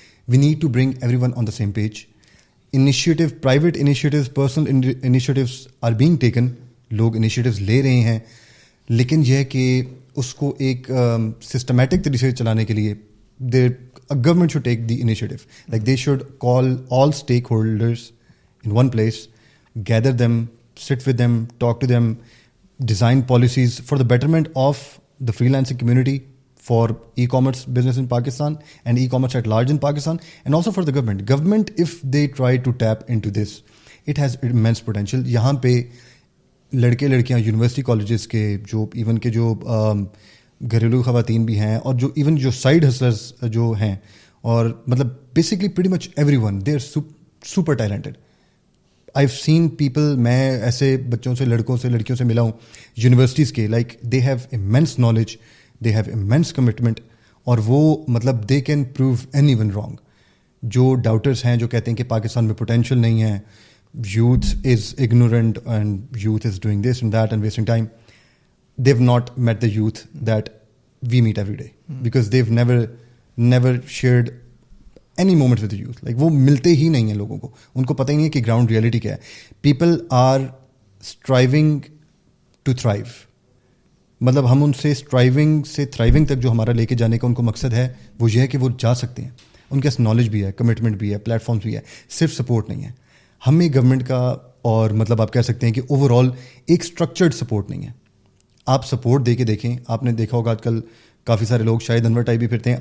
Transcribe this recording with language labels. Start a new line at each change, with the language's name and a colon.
English: We need to bring everyone on the same page. Initiative, private initiatives, personal initiatives are being taken.
Urdu: لوگ initiatives لے رہے ہیں, لیکن یہ ہے کہ اس کو ایک سسٹمیٹک طریقے سے چلانے کے لیے government
English: Should take the initiative. Like they should call all stakeholders in one place, gather them, sit with them, talk to them, design policies for the betterment of the freelancing community, for e-commerce business in Pakistan and e-commerce at large in Pakistan, and also for the government. Government, if they try to tap into this, it has immense potential.
Urdu: یہاں پہ لڑکے لڑکیاں university colleges کے جو even کے جو گھریلو خواتین بھی ہیں, اور جو ایون جو سائڈ ہسلرز جو ہیں, اور مطلب
English: Basically pretty much everyone they are super talented. I have seen people,
Urdu: میں ایسے بچوں سے, لڑکوں سے, لڑکیوں سے ملا ہوں یونیورسٹیز کے,
English: like they have immense knowledge, they have immense commitment,
Urdu: اور وہ مطلب
English: They can prove anyone wrong.
Urdu: جو ڈاؤٹرس ہیں, جو کہتے ہیں کہ پاکستان میں پوٹینشیل نہیں ہے,
English: youth is ignorant and youth is doing this and that and wasting time, they've not met the youth that we meet every day, because they've never shared any moment with the youth. Like
Urdu: وہ ملتے ہی نہیں ہیں لوگوں کو, ان کو پتہ ہی نہیں ہے کہ گراؤنڈ ریئلٹی کیا ہے.
English: People are striving to thrive.
Urdu: مطلب ہم ان سے اسٹرائیونگ سے تھرائیونگ تک جو ہمارا لے کے جانے کا ان کو مقصد ہے, وہ یہ ہے کہ وہ جا سکتے ہیں. ان کے پاس نالج بھی ہے, کمٹمنٹ بھی ہے, پلیٹ فارمس بھی ہے, صرف سپورٹ نہیں ہے. ہمیں گورنمنٹ کا, اور مطلب آپ کہہ سکتے ہیں کہ اوور آل ایک اسٹرکچرڈ سپورٹ نہیں ہے. آپ سپورٹ دے کے دیکھیں, آپ نے دیکھا ہوگا آج کل کافی سارے لوگ شاہد انور ٹائپ بھی پھرتے ہیں.